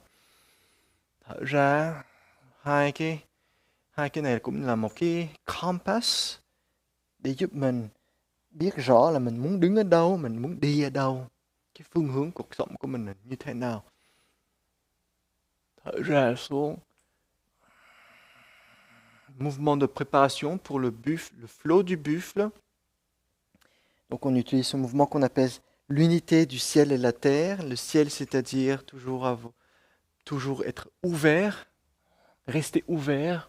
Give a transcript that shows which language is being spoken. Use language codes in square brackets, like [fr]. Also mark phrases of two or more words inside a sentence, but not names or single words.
[vi] Thở ra, hai cái này cũng là một cái compass để giúp mình biết rõ là mình muốn đứng ở đâu, mình muốn đi ở đâu, cái phương hướng cuộc sống của mình là như thế nào. Thở ra xuống. [fr] Mouvement de préparation pour le buffle, le flow du buffle. Donc on utilise ce mouvement qu'on appelle l'unité du ciel et la terre. Le ciel, c'est-à-dire toujours être ouvert, rester ouvert.